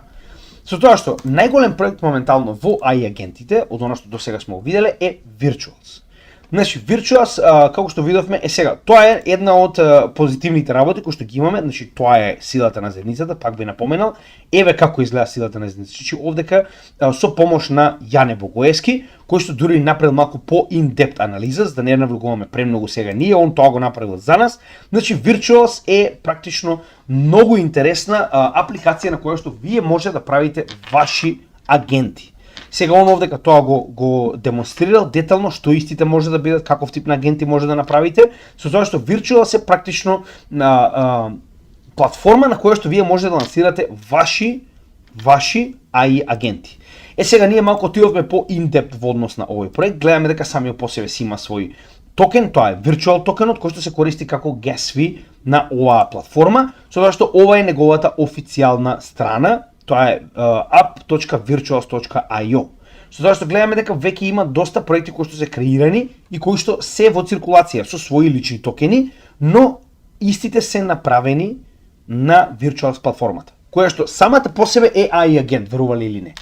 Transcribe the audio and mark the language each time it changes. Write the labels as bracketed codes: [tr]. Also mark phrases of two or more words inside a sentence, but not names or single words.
[mk] Со тоа што најголем проект моментално во AI агентите, од она што досега сме го виделе, е Virtuals. Значи, Virtuals, како што видовме, сега, тоа е една од позитивните работи кои што ги имаме, значи тоа е силата на зедницата, пак би напоменал, еве како изгледа силата на зедницата, значи овдека со помош на Јане Богоевски, кој што дури направил малку по-in-depth анализа, за да не навлегуваме премногу сега ние, он тоа го направил за нас. Значи, Virtuals е практично многу интересна апликација на која што вие може да правите ваши агенти. Сега он овдека тоа го демонстрирал детално што истите може да бидат, каков тип на агенти може да направите, со тоа што Virtuals е практично платформа на која што вие може да лансирате ваши AI агенти. Сега ние малку отидовме по in-depth во однос на овој проект, гледаме дека самиот по себе си има свој токен, тоа е Virtual токенот кој што се користи како [en] gas fee [mk] на оваа платформа, со тоа што ова е неговата официјална страна. Тоа е app.virtuals.io. Со тоа што гледаме дека веќе има доста проекти кои што се креирани и кои што се во циркулација со своји лични токени, но истите се направени на Virtuals платформата, која што самата по себе е AI агент, верували или не.